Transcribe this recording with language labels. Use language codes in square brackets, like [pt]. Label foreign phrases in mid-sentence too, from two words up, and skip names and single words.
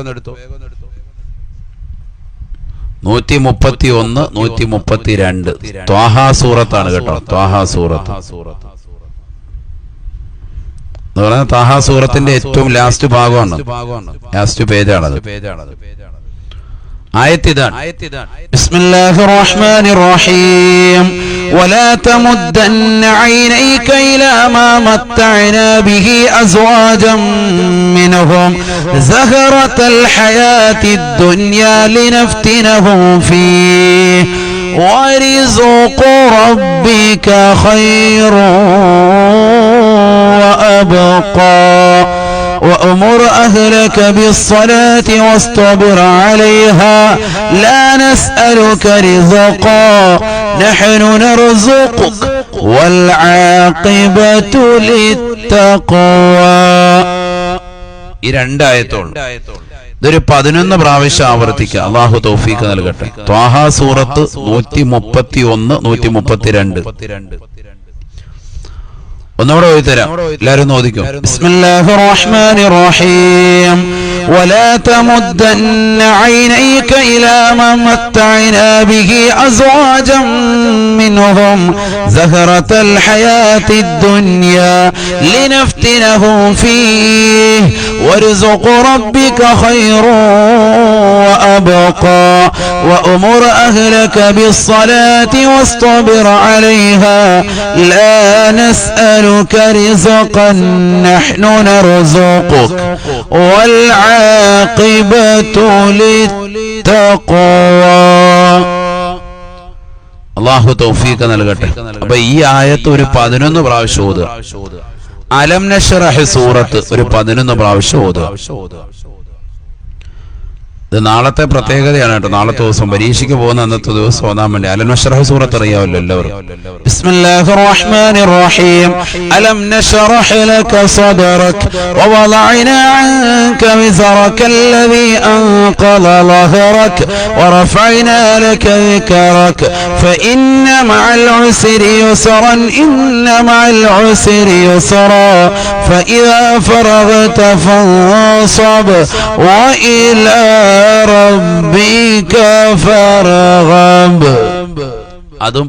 [ml] 131, 132 ത്വാഹ സൂറത്താണ് കേട്ടോ. ത്വാഹ സൂറത്ത് എന്ന് പറഞ്ഞാൽ ത്വാഹ സൂറത്തിന്റെ ഏറ്റവും ലാസ്റ്റ് ഭാഗമാണ്, ലാസ്റ്റ് പേജാണത്. ആയത്ത് ഇതാണ്. [ar] بسم الله الرحمن الرحيم. ولا تمدن عينيك إلى ما متعنا به أزواجا منهم زهرة الحياة الدنيا لنفتنهم فيه ورزق ربك خير وأبقى وأمر أهلك بالصلاة واصطبر عليها لا نسألك رزقا نحن نرزقك والعاقبة للتقوى. [ml] ഈ 2 ആയത്തുണ്ട്. ഇതൊരു 11 പ്രാവശ്യം ആവർത്തിക്കുക. അള്ളാഹു തൗഫീഖ് നൽകട്ടെ. ത്വാഹ സൂറത്ത് 131, 132. ഒന്നുകൂടെ ഓതിത്തരാം. എല്ലാവരും ഒന്ന് ഓതിക്കോ. [ar] بسم الله الرحمن الرحيم. ولا تمدن عينيك إلى ما متعنا به أزواجا منهم زهرة الحياة الدنيا لنفتنهم فيه ورزق ربك خير وأبقى وأمر أهلك بالصلاة واصطبر عليها لا نسألك رزقا نحن نرزقك والعاقبة للتقوى. [ml] അല്ലാഹു തൗഫീഖ് നൽകട്ടെ. അപ്പൊ ഈ ആയത്ത് ഒരു 11 പ്രാവശ്യം ഓതുക. അലം നശ്റഹ് സൂറത്ത് ഒരു 11 പ്രാവശ്യം ഓതുക. ഇത് നാളത്തെ പ്രത്യേകതയാണ് കേട്ടോ. നാളത്തെ ദിവസം പരീക്ഷയ്ക്ക് പോകുന്ന അന്നത്തെ ദിവസം ഓതാൻ വേണ്ടി. അലം നശ്റഹ് സൂറത്ത് അറിയാമല്ലോ എല്ലാവരും. [ar] بسم الله الرحمن الرحيم ألم نشرح لك صدرك ووضعنا عنك وزرك الذي أنقض ظهرك ورفعنا لك ذكرك فإن مع العسر يسرا إن مع العسر يسرا فإذا فرغت فانصب وإلى ربك فارغب.